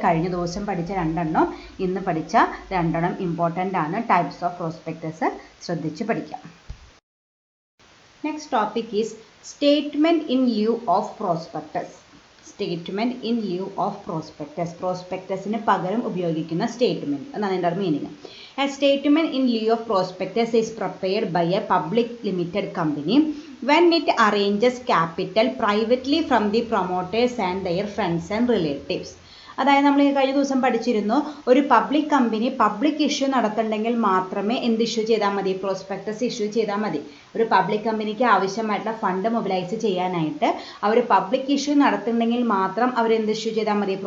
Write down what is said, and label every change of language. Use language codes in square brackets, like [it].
[ml] കഴിഞ്ഞ ദിവസം പഠിച്ച 2 ഇന്ന് പഠിച്ച 2 ഇമ്പോർട്ടൻ്റ് ആണ്. [en] types of prospectus [ml] ശ്രദ്ധിച്ച് പഠിക്കാം. [en] Next topic is statement in lieu of prospectus. [ml] Statement in ലിeu of prospectus. പ്രോസ്പെക്ടസിന് പകരം ഉപയോഗിക്കുന്ന സ്റ്റേറ്റ്മെൻറ്റ് എന്നാണ് അതിൻ്റെ meaning. [en] A statement in lieu of prospectus is prepared by a public limited company when it arranges capital privately from the promoters and their friends and relatives. [ml] അതായത് നമ്മൾ കഴിഞ്ഞ ദിവസം പഠിച്ചിരുന്നു, ഒരു പബ്ലിക് കമ്പനി പബ്ലിക് ഇഷ്യൂ നടത്തുന്നുണ്ടെങ്കിൽ മാത്രമേ എന്ത് issue ചെയ്താൽ മതി? പ്രോസ്പെക്ടസ് ഇഷ്യൂ ചെയ്താൽ മതി. ഒരു പബ്ലിക് കമ്പനിക്ക് ആവശ്യമായിട്ടുള്ള ഫണ്ട് മൊബിലൈസ് ചെയ്യാനായിട്ട് അവർ പബ്ലിക് ഇഷ്യൂ നടത്തുന്നുണ്ടെങ്കിൽ മാത്രം അവർ എന്ത് ഇഷ്യൂ ചെയ്താൽ മതി?